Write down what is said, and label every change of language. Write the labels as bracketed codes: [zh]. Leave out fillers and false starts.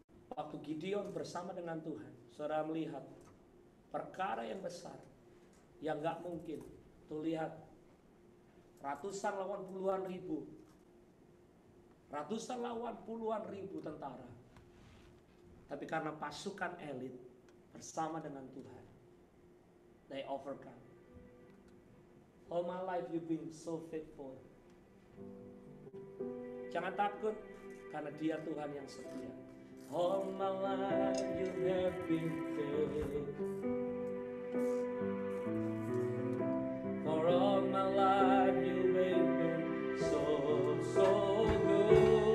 [id] Waktu Gideon bersama dengan Tuhan, saudara melihat perkara yang besar yang gak mungkin. Tuh lihat, ratusan lawan puluhan ribu, ratusan lawan puluhan ribu tentara. Tapi karena pasukan elit bersama dengan Tuhan, [en] they overcome. All my life you've been so faithful. [id] Jangan takut, karena Dia Tuhan yang setia. [en] All my life you have been faithful. For all my life you have been so good.